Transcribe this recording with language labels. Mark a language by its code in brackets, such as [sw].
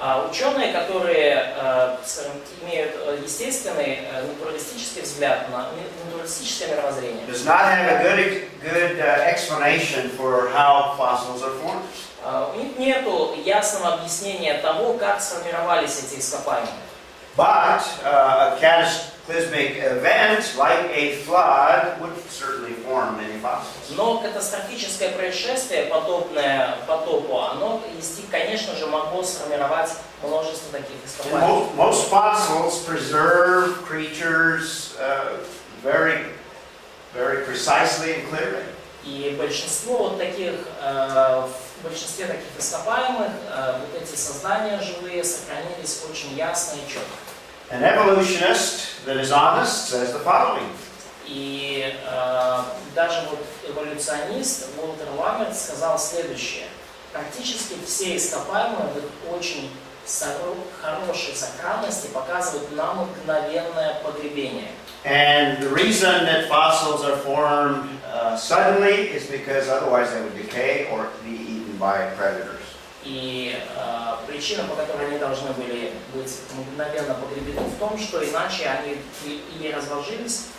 [ru] Ученые, которые, скажем, имеют естественный, натуралистический взгляд на натуралистическое мировоззрение, [en] does not have a good explanation for how fossils are formed. [ru] у них нет ясного объяснения того, как сформировались эти ископаемые. [en] But a cataclysmic event like a flood would certainly form many fossils. [ru] Но катастрофическое происшествие, подобное потопу, оно, конечно же, могло сформировать множество таких ископаемых. [en] Most fossils preserve creatures very precisely and clearly. [ru] И большинство вот таких, в большинстве таких ископаемых вот эти создания живые сохранились очень ясно и четко. [en] An evolutionist that is honest says the following. [ru] И даже вот эволюционист Уолтер Ламерт сказал следующее. Практически все ископаемые в их очень хорошей сохранности показывают нам мгновенное погребение. [en] And the reason that fossils are formed suddenly is because otherwise they would decay or be eaten by predators. [ru] И причина, по которой они должны были быть мгновенно погребены, в том, что иначе они или разложились,